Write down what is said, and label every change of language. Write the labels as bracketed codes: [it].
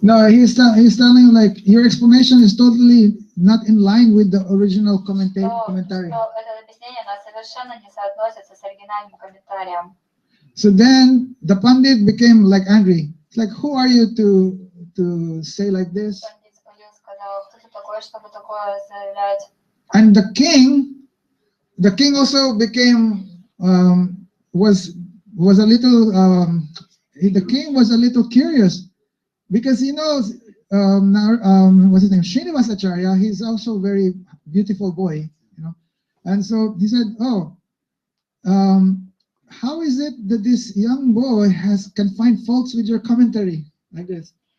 [en] No, he's telling like your explanation is totally not in line with the original commentary. [ru] Что это объяснение, оно совершенно не соотносится с оригинальным комментарием. [en] So then the Pandit became like angry. It's like, who are you to say like this? [ru] Пандит сказал, кто ты такой, чтобы такое заявлять? [en] And the king also became was a little the king was a little curious because he knows what's his name, Srinivasacharya. He's also a very beautiful boy, and so he said, how is it that this young boy can find faults with your commentary like this?